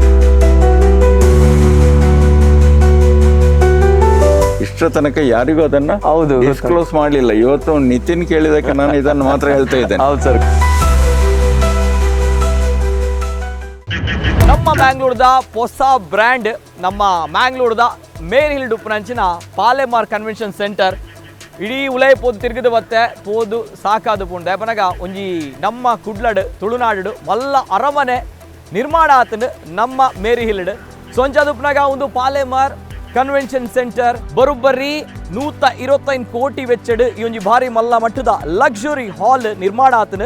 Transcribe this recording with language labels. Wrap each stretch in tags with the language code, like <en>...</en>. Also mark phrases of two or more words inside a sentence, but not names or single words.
<kn>ಇಷ್ಟರ ತನಕ ಯಾರಿಗೂ ಅದನ್ನ ಡಿಸ್ಕ್ಲೋಸ್ ಮಾಡಲಿಲ್ಲ. ಇವತ್ತು ನಿತಿನ್ ಕೇಳಿದಕ್ಕೆ ನಾನು ಇದನ್ನು ಮಾತ್ರ ಹೇಳ್ತಾ ಇದ್ದೇನೆ.</kn> <tcy>ಹೌದು ಸರ್. ನಮ್ಮ ಮ್ಯಾಂಗ್ಳೂರ್ದ ಹೊಸ ಬ್ರ್ಯಾಂಡ್, ನಮ್ಮ ಮ್ಯಾಂಗ್ಳೂರ್ದ ಮೇರಿ ಹಿಲ್ಡ್ ಉಪ್ಪುನಂಚಿನ ಪಾಲೆಮಾರ್</tcy> <en>convention center.</en> <tcy>ಇಡೀ ಉಲೈ ಪೋದು ತಿರುಗಿದು ಬತ್ತೆ ಪೋದು ಸಾಕಾದು ಪುಂಡ ದಯಪನಗ ಒಂಜಿ ನಮ್ಮ ಕುಡ್ಲಡ್ ತುಳುನಾಡು ಮಲ್ಲ ಅರಮನೆ ನಿರ್ಮಾಣ ಆತಂಡು ನಮ್ಮ ಮೇರಿ ಹಿಲ್ಡ್. ಸೊಂಚದುಪ್ನಾಗ ಒಂದು ಪಾಲೆಮಾರ್</tcy> <en>convention center</en> <tcy>ಬರೋಬ್ಬರಿ 125 ಕೋಟಿ ವೆಚ್ಚಡ್ ಈ ಒಂಜಿ ಭಾರಿ ಮಲ್ಲ ಮಟ್ಟದ</tcy> <en>luxury hall</en> <tcy>ನಿರ್ಮಾಣ ಆತನು.</tcy>